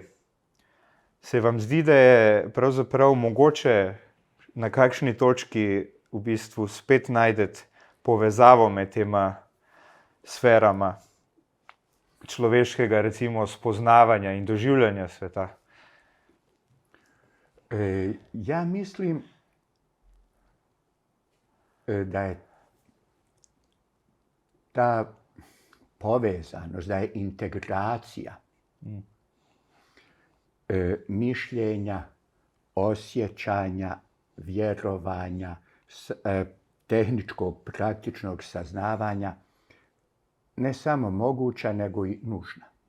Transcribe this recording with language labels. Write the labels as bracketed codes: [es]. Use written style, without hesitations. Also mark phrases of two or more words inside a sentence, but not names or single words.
[sl] Se vam zdi, da je pravzaprav mogoče na kakšni točki v bistvu spet najdeti povezavo med tema sferama človeškega, recimo, spoznavanja in doživljanja sveta? [bs] Ja mislim, da je ta povezanost, da je integracija mišljenja, osjećanja, vjerovanja, tehničkog, praktičnog saznavanja ne samo moguća, nego i nužna.